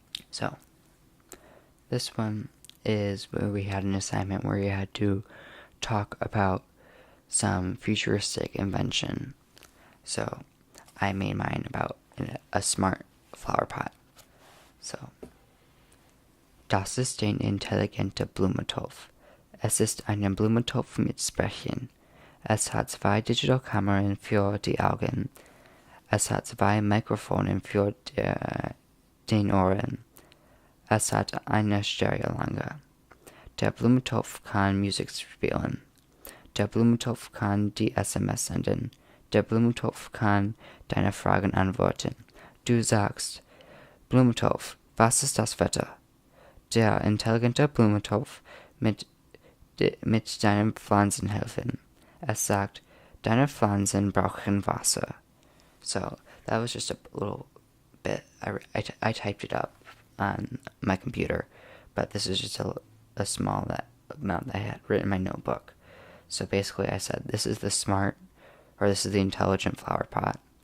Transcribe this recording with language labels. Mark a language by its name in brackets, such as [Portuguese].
[English] So, this one is where we had an assignment where you had to talk about some futuristic invention. So, I made mine about a smart flower pot. [German] So, das ist ein intelligenter Blumentopf. Es ist ein Blumentopf mit Sprechen. Es hat 2 Digitalkameras für die Augen. Es hat 2 Mikrofone für den Ohren. Es hat eine Stereolange. Der Blumentopf kann Musik spielen. Der Blumentopf kann die SMS senden. Der Blumentopf kann deine Fragen antworten. Du sagst, Blumentopf, was ist das Wetter? Der intelligente Blumentopf mit deinen Pflanzen helfen. Es sagt, deine Pflanzen brauchen Wasser. [English] So that was just a little bit. I typed it up on my computer, but this is just a small amount that I had written in my notebook. So basically I said, this is the intelligent flower pot.